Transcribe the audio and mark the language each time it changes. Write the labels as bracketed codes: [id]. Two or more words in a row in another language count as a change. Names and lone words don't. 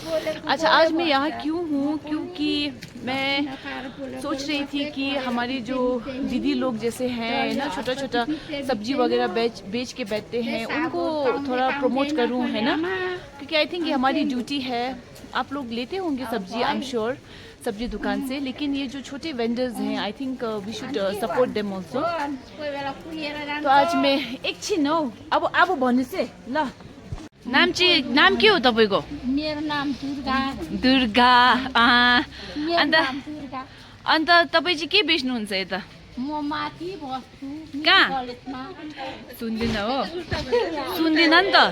[hi] अच्छा, आज मैं यहाँ क्यों हूँ, क्योंकि मैं सोच रही थी कि हमारी जो दीदी लोग जैसे हैं ना, छोटा छोटा सब्जी वगैरह बेच के बैठते हैं, उनको थोड़ा प्रमोट करूँ, है ना, क्योंकि [en] I think [hi] ये हमारी ड्यूटी है। आप लोग लेते होंगे सब्जी, [en] I am sure, [hi] सब्जी दुकान से, लेकिन ये जो छोटे वेंडर्स हैं, [en] I think we should support them also. [hi] तो आज मैं [ne] एकछिन हौ, अब भन्नु से ल। नाम के हो तपाईँको? मेरो नाम दुर्गा। अन्त दुर्गा। अन्त तपाईँ चाहिँ के बेच्नुहुन्छ यता? म माथि बस्छु कहाँ? कलेजमा। सुन्दिन हो, सुन्दिन नि त।